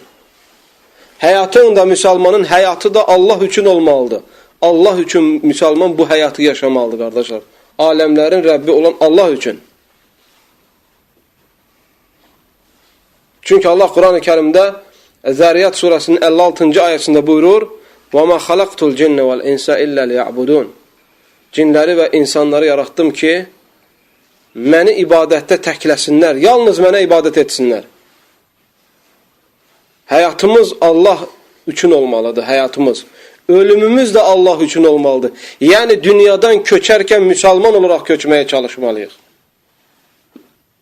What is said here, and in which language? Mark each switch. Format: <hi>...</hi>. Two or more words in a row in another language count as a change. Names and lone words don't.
<az>Həyatın da, müsəlmanın həyatı da Allah üçün olmalıdır. Allah üçün müsəlman bu həyatı yaşamalıdır, qardaşlar. Aləmlərin Rəbbi olan Allah üçün. Çünki Allah Quran-ı Kerimdə Zəriyat surəsinin 56-cı ayəsində buyurur:</az> <ar>وَمَا خَلَقْتُ الْجِنَّ وَالْاِنْسَ إِلَّا لِيَعْبُدُونَ</ar> <az>Cinləri və insanları yaratdım ki, məni ibadətdə təkləsinlər, yalnız mənə ibadət etsinlər. Həyatımız Allah üçün olmalıdır, həyatımız. Ölümümüz də Allah üçün olmalıdır. Yəni, dünyadan köçərkən müsəlman olaraq köçməyə çalışmalıyıq.</az>